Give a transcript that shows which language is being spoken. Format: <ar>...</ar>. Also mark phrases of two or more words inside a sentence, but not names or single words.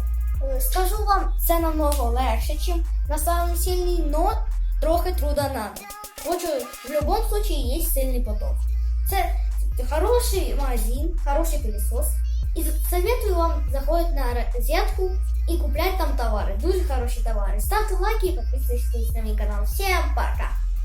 <uk>Скажу вам, це намного легше, ніж на самому сильній, но трохи</uk> <ru>труда надо.</ru> <uk>Хочу, в будь-якому випадку є сильний поток. Це хороший магазин, хороший пилісос. І советую вам заходити на розетку</uk> <ru>и куплять там товары. Дуже хорошие товары. Ставьте лайки и подписывайтесь на мой канал. Всем пока!</ru>